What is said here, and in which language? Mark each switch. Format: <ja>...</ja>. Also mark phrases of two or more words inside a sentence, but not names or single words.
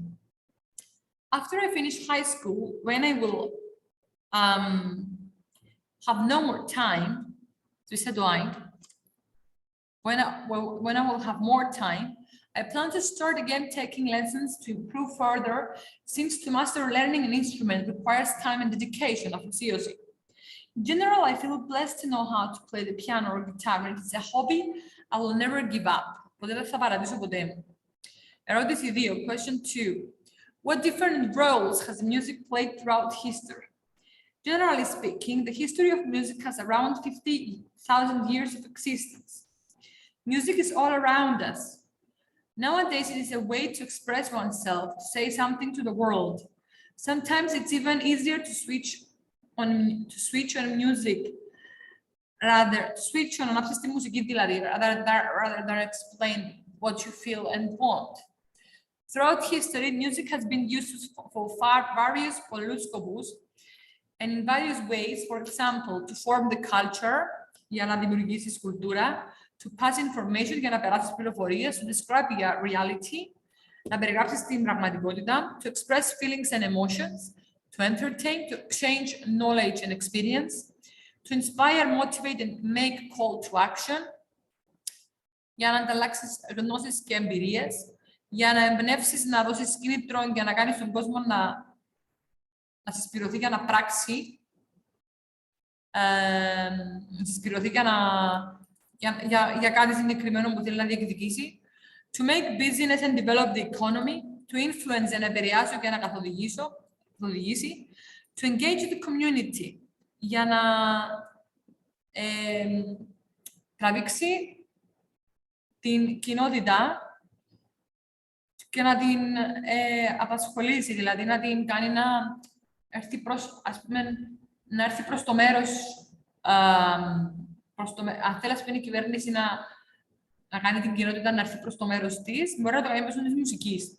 <en>After I finish high school, when I will have no more time, when I will have more time, I plan to start again taking lessons to improve further, since to master learning an instrument requires time and dedication, αφοσίωση. In general, I feel blessed to know how to play the piano or guitar, and it's a hobby I will never give up.</en> <el>Ποτέ δεν θα παρατήσω ποτέ μου. Ερώτηση 2,</el> <en>question 2. What different roles has music played throughout history? Generally speaking, the history of music has around 50,000 years of existence. Music is all around us. Nowadays, it is a way to express oneself, to say something to the world. Sometimes it's even easier to switch on music,</en> <el>ανάψεις τη μουσική δηλαδή,</el> <en>rather than explain what you feel and want. Throughout history, music has been used for various</en> <el>πολλούς σκοπούς</el> <en>and in various ways, for example, to form the culture,</en> <el>για να δημιουργήσεις κουλτούρα,</el> <en>to pass information,</en> <el>για να περάσεις πληροφορίες,</el> <en>to describe reality,</en> <el>να περιγράψεις την πραγματικότητα,</el> <en>to express feelings and emotions, to entertain, to exchange knowledge and experience, to inspire, motivate, and make call to action,</en> <el>για να ανταλλάξεις γνώσεις και εμπειρίες, για να εμπνεύσεις, να δώσεις κίνητρο, για να κάνεις τον κόσμο να συσπηρωθεί για να πράξει, να συσπηρωθεί για κάτι συγκεκριμένο που θέλει να διεκδικήσει,</el> <en>to make business and develop the economy, to influence and</en> <el>επηρεάσω και να καθοδηγήσει,</el> <en>to engage the community,</en> <el>για να τραβήξει την κοινότητα και να την απασχολήσει, δηλαδή να την κάνει να έρθει προς, ας πούμε, να έρθει προς το μέρος, αν θέλει, ας πούμε, η κυβέρνηση να κάνει την κοινότητα να έρθει προς το μέρος της, μπορεί να το κάνει μέσω της μουσικής.</el>